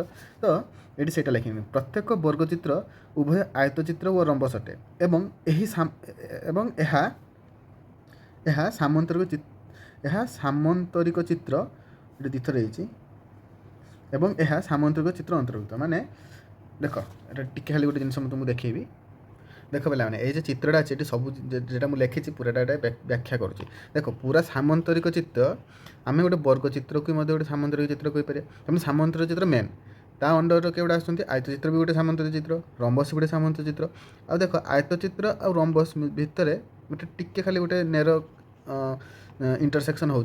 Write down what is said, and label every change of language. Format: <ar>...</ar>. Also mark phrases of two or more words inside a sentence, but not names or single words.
<or>ତ ଏଠି ସେଇଟା ଲେଖିନି, ପ୍ରତ୍ୟେକ ବର୍ଗଚିତ୍ର ଉଭୟ ଆୟତଚିତ୍ର ଓ ରମ୍ବସ୍ ଅଟେ ଏବଂ ଏହା ସାମନ୍ତରିକ ଚିତ୍ର, ଏଠି 2 ଥର ହେଇଛି, ଏବଂ ଏହା ସାମନ୍ତରିକ ଚିତ୍ର ଅନ୍ତର୍ଭୁକ୍ତ। ମାନେ ଦେଖ, ଏଟା ଟିକେ ଖାଲି ଗୋଟେ ଜିନିଷ ମୁଁ ତୁମକୁ ଦେଖେଇବି। ଦେଖ ପିଲାମାନେ, ଏଇ ଯେ ଚିତ୍ରଟା ଆଛେ, ଏଟି ସବୁ ଯେଟା ମୁଁ ଲେଖିଛି ପୁରାଟା ଏଇଟା ବ୍ୟାଖ୍ୟା କରୁଛି। ଦେଖ, ପୁରା ସାମନ୍ତରିକ ଚିତ୍ର, ଆମେ ଗୋଟେ ବର୍ଗଚିତ୍ରକୁ ମଧ୍ୟ ଗୋଟେ ସାମନ୍ତରିକ ଚିତ୍ର କହିପାରିବା। ତେଣୁ ସାମନ୍ତରିକ ଚିତ୍ର ମେନ୍, ତା ଅଣ୍ଡରରେ କେଉଁଟା ଆସୁଛନ୍ତି, ଆୟତଚିତ୍ର ବି ଗୋଟେ ସାମନ୍ତରିକ ଚିତ୍ର, ରମ୍ବସ୍ ଗୋଟେ ସାମନ୍ତରିକ ଚିତ୍ର। ଆଉ ଦେଖ, ଆୟତଚିତ୍ର ଆଉ ରମ୍ବସ୍ ଭିତରେ ଗୋଟେ ଟିକେ ଖାଲି ଗୋଟେ</or> <en>near intersection</en> <or>ହେଉଛି।</or>